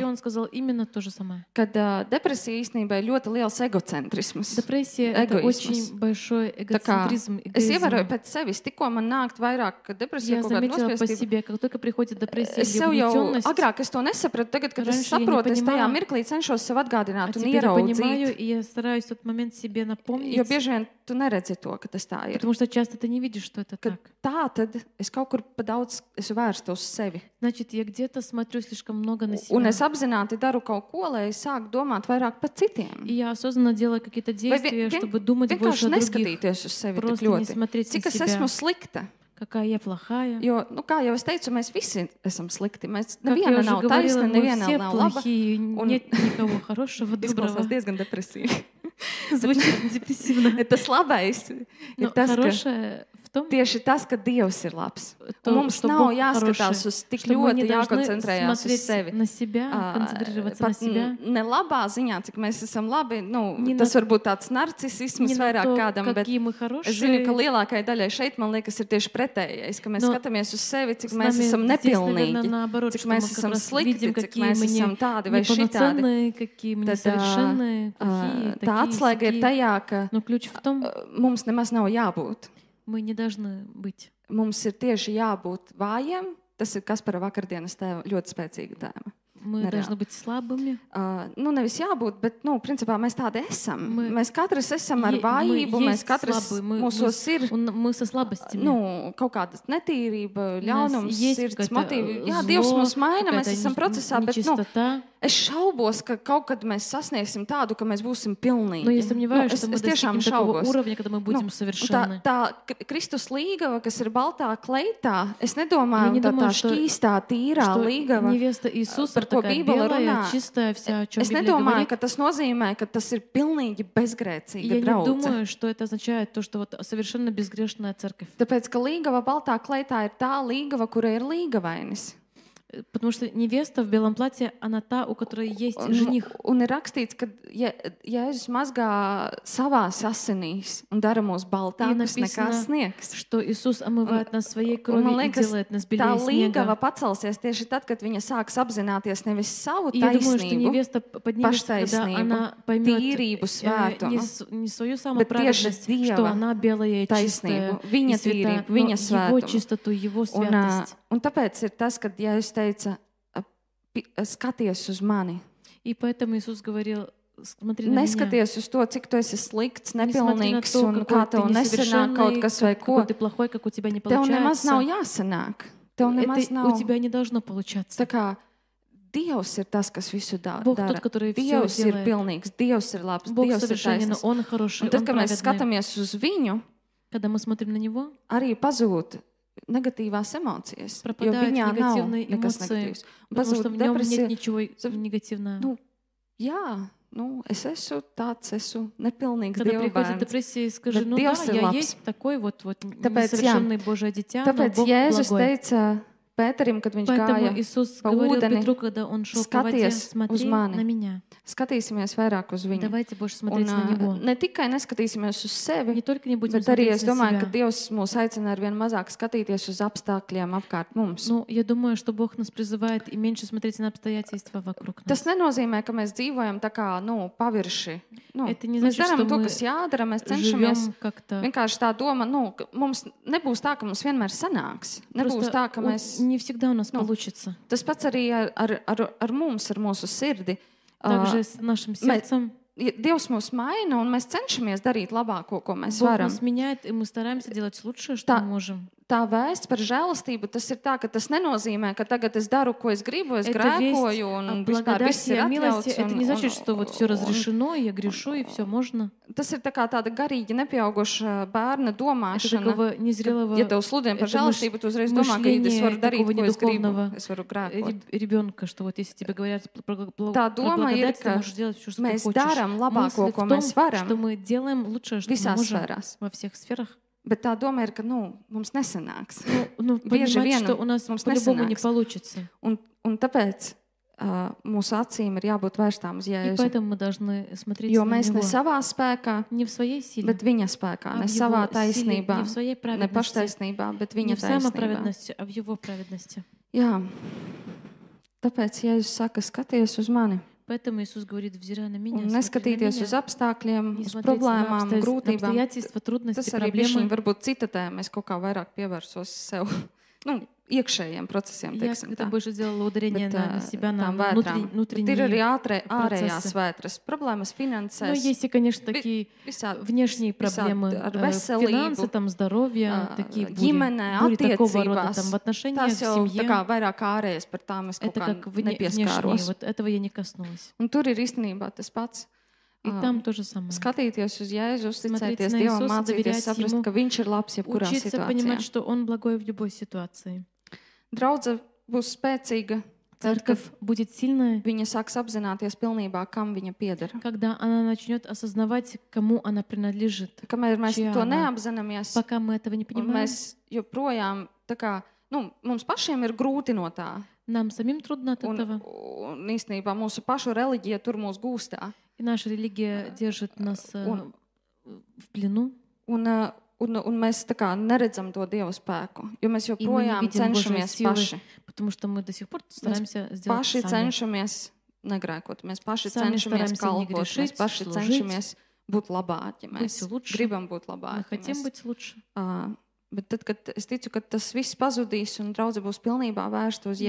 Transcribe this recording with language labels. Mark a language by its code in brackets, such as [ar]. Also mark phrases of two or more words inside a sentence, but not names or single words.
[ru] и он сказал именно то же самое. [lv] Kad depresija īstenībā ir ļoti liels egocentrisms. [ru] Депрессия — это Эгоизм. очень большой [lv] Tā kā [ru] эгоцентризм, [lv] es ievēroju [ru] эгоизм. [lv] pēc sevis, tikko man nāk vairāk, ka depresija [ru] Я [lv] kaut kāda [ru] заметила по [lv] nospiestība. [ru] себе, как только приходит депрессия [lv] Es [ru] или [lv] sev jau [ru] угнетенность, [lv] agrāk es to nesapratu, tagad, kad es [ru] Раньше я не [lv] saprotu, es tajā [ru] понимала, [lv] mirklī cenšos sev atgādināt un [ru] теперь я понимаю, [lv] ieraudzīt. [ru] и я стараюсь в тот момент себе напомнить, [lv] Jo bieži vien tu neredzi to, ka tas tā ir. [ru] потому что часто ты не видишь, что это [lv] Ka [ru] так. [lv] tā tad es kaut kur pa daudz esmu vērsta uz sevi. [ru] Значит, я где-то смотрю слишком много на [lv] Un [ru] себя. [lv] es apzināti daru kaut ko, lai es sāku domāt vairāk par citiem. [ru] И я осознанно делаю какие-то действия, чтобы думать больше [lv] Vienkārši [ru] о других. [lv] neskatīties uz sevi tik [ru] Просто не [lv] ļoti. [ru] смотреть на [lv] Cik es [ru] себя. [lv] esmu slikta? [ru] Какая я плохая. [lv] Jo, kā jau es teicu, mēs visi esam slikti. Mēs [ru] Как я [lv] neviena [ru] уже [lv] nav [ru] говорила, [lv] taisna, [ru] мы [lv] neviena [ru] все [lv] nav laba. [ru] плохие, нет никого хорошего, доброго. [lv] Izklausās diezgan depresīvi. [ru] Звучит депрессивно. [lv] Tas labais ir [ru] Но [lv] tas, ka [ru] хорошее в в том, [lv] tieši tas, ka Dievs ir labs. Un mums [ru] что [lv] nav [ru] Бог [lv] jāskatās [ru] хороший, [lv] uz tik [ru] что мы не [lv] ļoti [ru] должны [lv] jākoncentrējās uz [ru] смотреть [lv] sevi. [ru] на себя, концентрироваться на [lv] Pat [ru] себя. [lv] ne labā ziņā, cik mēs esam labi, [ru] Не [lv] tas [ru] на- [lv] varbūt tāds narcisisms [ru] Не на [lv] vairāk [ru] то, [lv] kādam, bet [ru] какие мы [lv] es zinu, ka [ru] хорошие. [lv] lielākajai daļai šeit, man liekas, ir tieši pretējais, ka mēs [ru] Но [lv] skatāmies uz sevi, cik [ru] С [lv] mēs [ru] нами [lv] esam [ru] здесь, наверное, [lv] nepilnīgi, [ru] наоборот, [lv] cik [ru] что мы [lv] mēs [ru] как [lv] esam [ru] раз [lv] slikti, [ru] видим, [lv] cik [ru] какие [lv] mēs [ru] мы [lv] esam tādi vai šitādi. [ru] неполноценные, какие мы [lv] Tad [ru] несовершенные, плохие, [lv] tā [ru] такие, [lv] atslēga ir [ru] сякие. [lv] tajā, ka [ru] Но ключ в том, [lv] mums nemaz nav jābūt. [ru] мы не должны быть. [lv] Mums ir tieši jābūt vājiem. Tas ir Kaspara vakardienas tēma, ļoti spēcīga tēma. [ru] Мы Нереально. должны быть слабыми. [lv] Nevis jābūt, bet, principā mēs tādi esam. [ru] Мы- [lv] Mēs katrs esam ar [ru] мы [lv] vājību, mēs [ru] есть [lv] katrs [ru] слабые, [lv] mūsos ir [ru] Мы со слабостями. [lv] kaut kāda netīrība, [ru] У нас [lv] ļaunums, [ru] есть [lv] sirds [ru] какое-то [lv] motīvi. Jā, [ru] зло, [lv] Dievs mūs maina, mēs [ru] какая-то [lv] esam procesā, bet [ru] нечистота. [lv] es šaubos, ka kaut kad mēs sasniegsim tādu, ka mēs būsim pilnīgi. [ru] Но я сомневаюсь, что мы [lv] es tiešām [ru] достигнем такого [lv] šaubos. [ru] уровня, когда мы будем совершенны. [lv] Tā Kristus līgava, kas ir baltā kleitā, es [ru] Я [lv] nedomāju, [ru] не [lv] ka tā [ru] думаю, что- [lv] šķīstā, tīrā [ru] Что [lv] līgava. [ru] невеста Иисуса [lv] par ko [ru] такая [lv] Bībele [ru] белая, [lv] runā. [ru] чистая вся, о чем [lv] Es [ru] Библия [lv] nedomāju, [ru] говорит. [lv] ka tas nozīmē, ka tas ir pilnīgi bezgrēcīga [ru] Я не [lv] draudze. [ru] думаю, что это означает то, что вот совершенно безгрешная церковь. [lv] Tāpēc, ka līgava baltā kleitā ir tā līgava, kura ir līgavainis. [ru] Потому что невеста в белом платье, она та, у которой есть жених. [lv] Un ir rakstīts, ka Jēzus mazgā savās asinīs un dara mūs baltākus nekā sniegs. [ru] Что Иисус омывает нас своей [lv] Un [ru] кровью [lv] man [ru] и [lv] liekas, [ru] делает нас [lv] tā [ru] белее [lv] līgava [ru] снега. [lv] pacelsies tieši tad, kad viņa sāks apzināties nevis savu [ru] И я думаю, что [lv] taisnību, [ru] невеста поднимется, когда [lv] paštaisnību, [ru] она поймет [lv] tīrību, svētumu, [ru] не свою [lv] bet tieši [ru] самоправедность, что [lv] Dieva [ru] она белая и чистая [lv] taisnību, viņa [ru] и святая, [lv] tīrību, viņa [ru] но его [lv] svētumu. [ru] чистоту, его [lv] Un, [ru] святость. [lv] un tāpēc ir tas, kad Jēzus teica, skaties uz mani. [ru] И поэтому Иисус говорил, смотри на меня. [lv] Neskaties uz to, cik tu esi slikts, [ru] Не смотри на [lv] nepilnīgs [ru] то, [lv] un [ru] какой [lv] kā [ru] ты [lv] tev nesanāk kaut [ru] несовершенный, [lv] kas vai ko. [ru] какой ты плохой, как у тебя не [lv] Tev nemaz nav [ru] получается. [lv] jāsanāk. Tev nemaz [ru] Это [lv] nav. [ru] у тебя не должно получаться. [lv] Tā kā Dievs ir tas, kas visu [ru] Бог [lv] dara. [ru] тот, который все [lv] Dievs ir [ru] делает. [lv] pilnīgs, Dievs ir labs, [ru] Бог [lv] Dievs ir [ru] совершенен, [lv] taisnīgs. [ru] Он хороший, [lv] Un tad, [ru] Он [lv] kad mēs [ru] праведный. [lv] skatāmies uz viņu, [ru] Когда мы смотрим на Него, [lv] arī pazūd negatīvās emocijas. Jo [ru] пропадают [lv] viņā nav [ru] негативные [lv] nekas [ru] эмоции, [lv] negatīvs. [ru] потому что [lv] Pazūd [ru] в нем [lv] depresija. [ru] нет ничего негативного. [lv] Nu, jā, es esmu tāds, esmu nepilnīgs [ru] Когда [lv] Dieva [ru] приходит [lv] bērns. [ru] депрессия, скажи, [lv] Bet [ru] ну да, [lv] Dievs ir [ru] я [lv] labs. [ru] есть такой вот [lv] Tāpēc, [ru] несовершенный Божье дитя, но [lv] Tāpēc [ru] Бог [lv] Jēzus [ru] благой. [lv] teica Pēterim, kad viņš [ru] Поэтому [lv] gāja, [ru] Иисус по говорил [lv] ūdeni, [ru] Петру, когда он шел по воде, [lv] skaties uz [ru] смотри [lv] mani. [ru] на меня. [lv] skatīsimies vairāk uz viņu. [ru] Давайте больше [lv] Un, [ru] смотреть на Него. [lv] ne tikai neskatīsimies uz sevi, [ru] Не только не будем [lv] bet arī [ru] смотреть [lv] es [ru] на [lv] domāju, ka [ru] себя. [lv] Dievs mūs aicina ar vien mazāk skatīties uz apstākļiem apkārt mums. [ru] Ну, я думаю, что Бог нас призывает и меньше смотреть на обстоятельства вокруг [lv] Tas [ru] нас. [lv] nenozīmē, ka mēs dzīvojam tā kā pavirši. [ru] Это не [lv] Mēs [ru] значит, [lv] darām [ru] что [lv] to, [ru] мы [lv] kas jādara, mēs cenšamies. [ru] Живем как-то. [lv] Vienkārši tā doma, ka mums nebūs tā, ka mums vienmēr sanāks. Nebūs [ru] Просто [lv] tā, ka mēs. [ru] не всегда у нас получится. [lv] Tas pats arī ar mums, ar mūsu sirdi. [ru] Также с нашим сердцем. [lv] Dievs mūs maina, un mēs cenšamies darīt labāko, ko mēs [ru] Бог [lv] varam. [ru] нас меняет, и мы стараемся делать лучшее, что [lv] Tā- [ru] мы можем. [lv] Tā vēsts par žēlastību, tas ir tā, ka tas nenozīmē, ka tagad es daru, ko es gribu, es [ru] Это весть [lv] grēkoju, [ru] о [lv] un vispār viss [ru] благодати, [lv] ir [ru] о милости. [lv] atļauts. [ru] Это не значит, что вот все разрешено, и я грешу, и все можно. [lv] Tas ir tā kā tāda garīgi nepieauguša bērna [ru] Это [lv] domāšana. [ru] такого незрелого [lv] Ja tev sludina par [ru] это [lv] žēlastību, tu uzreiz domā, ka es varu [ru] мышление [lv] darīt, [ru] такого [lv] ko es gribu. [ru] недуховного [lv] Es varu grēkot. [ru] ребенка, что вот если тебе говорят про [lv] Tā doma ir, [ru] благодать, ты [lv] ka [ru] можешь делать все, что ты [lv] mēs [ru] хочешь. [lv] darām labāko, [ru] Мысль [lv] ko [ru] в том, [lv] mēs varam [ru] что мы делаем лучшее, что мы [lv] visās [ru] можем [lv] sfērās. [ru] во всех сферах. [lv] Bet tā doma ir, ka mums nesanāks. [ru] Ну, [lv] Bieži [ru] понимать, [lv] vien [ru] что у нас [lv] mums [ru] по-любому не [lv] nesanāks. [ru] получится. [lv] Un tāpēc mūsu acīm ir jābūt vērstām uz [ru] И [lv] Jēzu. [ru] поэтому мы должны смотреть [lv] Jo [ru] на [lv] mēs ne [ru] Него. [lv] savā spēkā, [ru] Не в своей силе, [lv] bet viņa spēkā, [ru] а [lv] ne [ru] в [lv] savā [ru] Его силе, [lv] taisnībā, [ru] не в своей [lv] ne [ru] праведности, [lv] paštaisnībā, bet [ru] не [lv] viņa [ru] в [lv] taisnībā. [ru] самоправедности, а в Его праведности. [lv] Jā, tāpēc Jēzus saka, skaties uz mani. [ru] Поэтому Иисус говорит, взирая на меня, [lv] Un [ru] смотри на [lv] neskatīties uz [ru] меня, [lv] apstākļiem, [ru] не [lv] uz [ru] смотреть на [lv] problēmām, grūtībām. [ru] обстоятельства, трудности, [lv] Tas arī bija [ru] проблемы. [lv] varbūt citatē, mēs kaut kā vairāk pievērsos sev, iekšējiem procesiem, [ru] Я [lv] teiksim [ru] как-то [lv] tā. [ru] больше сделала ударение [lv] Bet, [ru] на себя, на [lv] tām vētrām. Bet [ru] внутренние. [lv] ir arī ārējās procesi. vētras, problēmas [ru] Но [lv] finansēs, [ru] есть и, конечно, такие [lv] visā, [ru] внешние проблемы, [lv] ar veselību, [ru] финансы, там, здоровье, такие [lv] ģimenē, [ru] бури такого рода, там, [lv] attiecībās. [ru] в отношениях, [lv] Tās [ru] в [lv] jau tā [ru] семье. [lv] kā vairāk ārējas, par tām es kaut [ru] Это [lv] kā [ru] как внешние, [lv] nepieskāros. [ru] вот этого я не коснулась. [lv] Un tur ir īstenībā tas pats. [ru] И там то же самое. [lv] Skatīties uz Jēzu, [ru] Смотреть [lv] uzticēties [ru] на [lv] Dievam, [ru] Иисуса, [lv] mācīties [ru] доверять [lv] saprast, [ru] Ему, [lv] ka Viņš ir labs jebkurā [ru] Учиться понимать, [lv] situācijā. [ru] что Он благой в любой ситуации. [lv] Draudze būs spēcīga [ru] Церковь будет сильная, [lv] viņa sāks apzināties pilnībā, kam viņa pieder. [ru] когда она начнет осознавать, кому она принадлежит. [lv] Kamēr mēs [ru] Čijā [lv] to [ru] она? [lv] neapzināmies, [ru] Пока мы этого не [lv] un [ru] понимаем, [lv] mēs joprojām, tā kā, mums pašiem ir grūti no tā. [ru] нам самим трудно от [lv] Un [ru] этого. [lv] īstenībā mūsu pašu reliģija tur mūs gūstā. [ru] И наша религия держит нас в плену. [lv] Un mēs tā kā neredzam to Dieva spēku, jo mēs [ru] И мы не [lv] joprojām [ru] видим Божьей [lv] cenšamies [ru] силы, [lv] paši. [ru] потому что мы до сих пор стараемся сделать [lv] Paši [ru] сами. [lv] cenšamies negrēkot, mēs paši [ru] Sami [lv] cenšamies [ru] стараемся [lv] kalpot, [ru] не [lv] mēs [ru] грешить, [lv] paši [ru] служить, [lv] cenšamies būt labāki, mēs [ru] быть лучше. [lv] gribam būt [ru] Мы [lv] labāki. [ru] хотим быть лучше. [lv] Bet tad, kad es ticu, ka tas viss pazudīs un draudze būs pilnībā vērsta uz